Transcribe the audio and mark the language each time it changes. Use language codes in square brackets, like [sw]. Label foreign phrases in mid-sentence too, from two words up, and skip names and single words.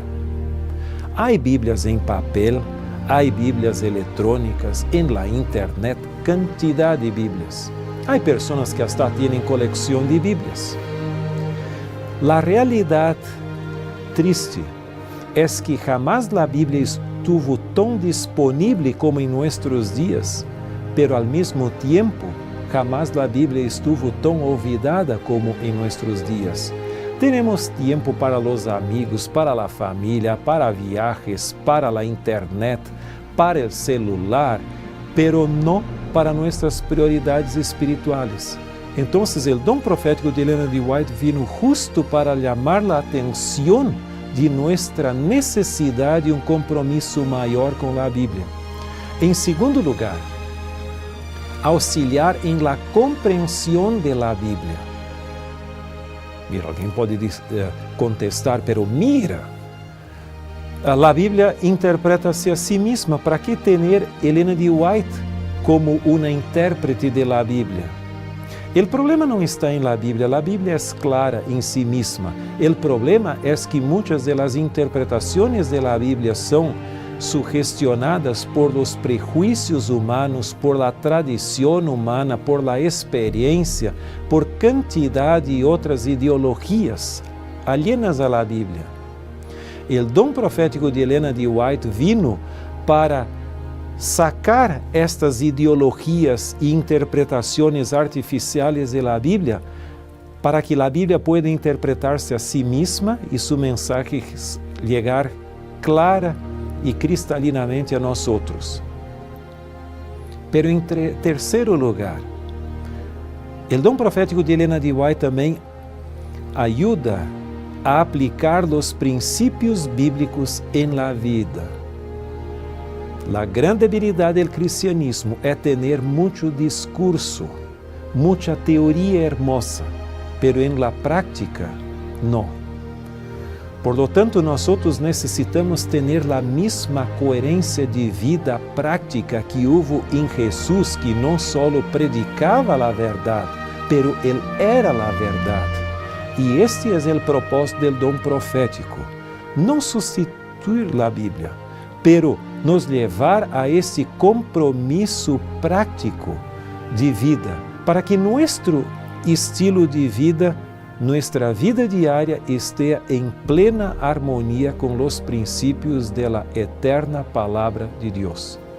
[pt] Há Bíblias em papel, há Bíblias eletrônicas, em [es] la internet, [pt] quantidade de Bíblias. Há pessoas que hasta têm coleção de Bíblias. A realidade triste é que jamás a Bíblia estuvo tão disponível como em nossos dias, pero al mesmo tempo, jamás a Bíblia estuvo tão olvidada como em nossos dias. Temos tempo para os amigos, para a família, para viajes, para a internet, para o celular, pero não para nossas prioridades espirituais. Então, o dom profético de Helena de White vino justo para chamar a atenção de nossa necessidade e compromisso maior com a Bíblia. Em segundo lugar, auxiliar em la compreensão de la Bíblia. Mira, alguém pode contestar, pero mira, a Bíblia interpreta-se a si mesma. ¿Para que ter Helena de White como uma intérprete de la Bíblia? O problema não está em la Bíblia é clara em si mesma. O problema é que muitas das interpretações de la Bíblia são sugestionadas por los prejuízos humanos, por la tradição humana, por la experiência, por quantidade de outras ideologias alienas a la Bíblia. O dom profético de Helena de White vino para sacar estas ideologias e interpretações artificiais de la Bíblia, para que a Bíblia pueda interpretar-se a si mesma e [es] su mensaje [pt] chegar clara e cristalinamente a nós outros. Pero em terceiro lugar, o dom profético de Helena de White também ajuda a aplicar os princípios bíblicos em la vida. [es] La gran debilidad del cristianismo é tener mucho discurso, mucha teoría hermosa, pero en la práctica, no. Por lo tanto, nosotros necesitamos tener la misma coherencia de vida práctica que hubo en Jesús, que no solo predicaba la verdad, pero Él era la verdad. Y este es el propósito del don profético, no sustituir la Biblia, pero nos [pt] levar a esse compromisso prático de vida, para que nosso estilo de vida, nossa vida diária, esteja em plena harmonia com os princípios da eterna Palavra de Deus.